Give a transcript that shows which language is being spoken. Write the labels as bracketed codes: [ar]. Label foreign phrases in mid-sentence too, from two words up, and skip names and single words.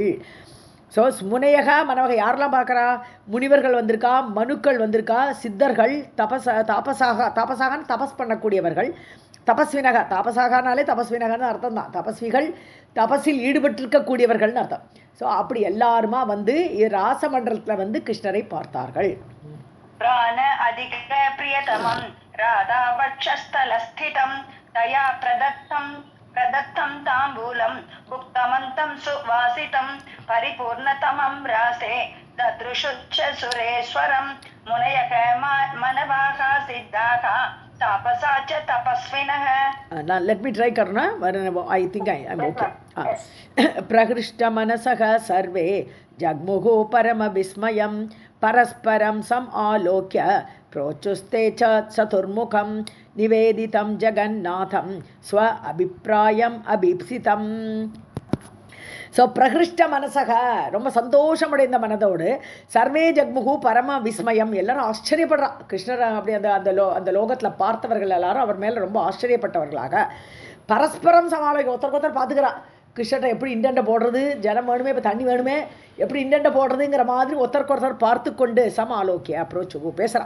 [ta] ஸோ [sa] मुनयः मनवाः [ta] யாரெல்லாம் பார்க்குறா, முனிவர்கள் வந்திருக்கா, மனுக்கள் வந்திருக்கா, சித்தர்கள், தாபசாகன்னு தபஸ் பண்ணக்கூடியவர்கள், தபஸ்வினக, தாபசாகனாலே தபஸ்வினகன்னு அர்த்தம் தான், தபஸ்விகள், தபஸில் ஈடுபட்டிருக்கக்கூடியவர்கள்னு அர்த்தம். ஸோ அப்படி எல்லாருமா வந்து ராசமண்டலத்தில் வந்து கிருஷ்ணரை பார்த்தார்கள். [sa] प्राण अधिक प्रियतमं राधा वक्षस्थलस्थितं तया प्रदत्तं ताम्बूलं भुक्तमन्तं सुवासितं परिपूर्णतमं रासे ददृशुच्च सुरेश्वरं मुनयः मनवाः सिद्धाः तापसा च तपस्विनः. [en] let me try Karna. I think I'm okay. [sa] प्रहृष्ट मनसः सर्वे जग्मुः परम विस्मयं परस्परं समालोक्य प्रोचुस्ते च चतुर्मुखं निवेदितं जगन्नाथं स्व अभिप्रायम् अभीप्सितम्. [ta] ஸோ [sa] प्रहृष्ट मनसः [ta] ரொம்ப சந்தோஷமடைந்த மனதோடு [sa] सर्वे जग्मुः परम विस्मयम् [ta] எல்லாரும் ஆச்சரியப்படுறா. கிருஷ்ணர் அப்படி அந்த லோகத்தில் பார்த்தவர்கள் எல்லாரும் அவர் மேலே ரொம்ப ஆச்சரியப்பட்டவர்களாக பரஸ்பரம் சமாளிக்க ஒருத்தர் பார்த்துக்கிறா. கிருஷ்ணரை எப்படி இண்டண்டை போடுறது, ஜனம் வேணுமே, இப்போ தண்ணி வேணுமே, எப்படி இண்டண்டை போடுறதுங்கிற மாதிரி ஒருத்தர் பார்த்து கொண்டு சமாலோக்கிய அப்ரோச்சு பேசுகிறான்.